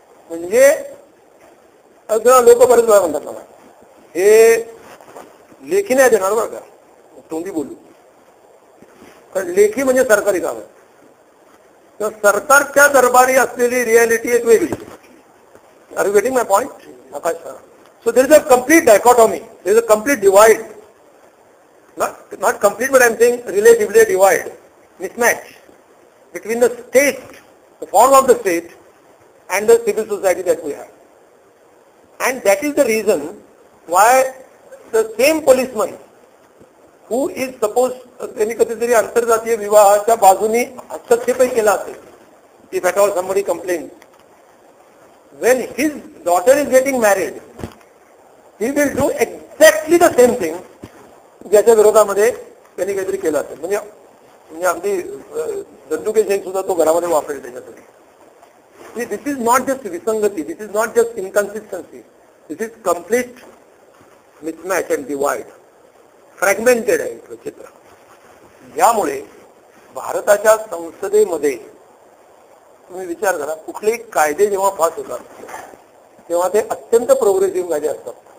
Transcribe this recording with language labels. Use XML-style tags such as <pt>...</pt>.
<mr>म्हणजे लोक बरेच वेळा म्हणतात मला हे लेखी नाही देणार बरं का, तोंडी बोलू. कारण लेखी म्हणजे सरकारी काम आहे, तर सरकारच्या दरबारी असलेली रियालिटी एक वेगळी.</mr> <en>Are you getting my point? Aakash sir. So there is a complete dichotomy, there is a complete divide, not complete but I am saying relatively divide, mismatch between the state, the form of the state and the civil society that we have. And that is the reason why the same policeman who is supposed</en> <mr>त्यांनी कधीतरी आंतरजातीय विवाहाच्या बाजूनी हस्तक्षेपही केला असेल,</mr> <en>if at all somebody complains, when his daughter is getting married, he will do exactly the same thing</en> <mr>ज्याच्या विरोधामध्ये त्यांनी काहीतरी केलं असेल. म्हणजे अगदी दंडुके शेख सुद्धा तो घरामध्ये वापरेल त्याच्यासाठी.</mr> <en>this is not just विसंगती, this is not just inconsistency, this is complete mismatch and divide, fragmented</en> <mr>आहे चित्र. यामुळे भारताच्या संसदेमध्ये तुम्ही विचार करा, कुठलेही कायदे जेव्हा पास होतात तेव्हा ते अत्यंत प्रोग्रेसिव्ह कायदे असतात.</mr>